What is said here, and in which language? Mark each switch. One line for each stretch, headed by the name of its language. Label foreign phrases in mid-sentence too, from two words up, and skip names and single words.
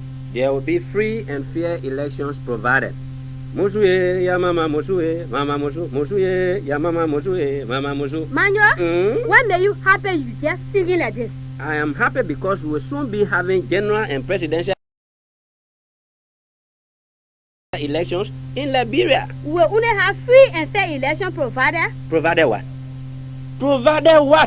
English: There will be free and fair elections provided. Musuye, ya mama musuye, mama musu, musuye, ya mama musuye, mama musu. Manjoe, why may you happy you just singing like this? I am happy because we will soon be having general and presidential elections in Liberia. We will only have free and fair election provided. Provided what? Provided what?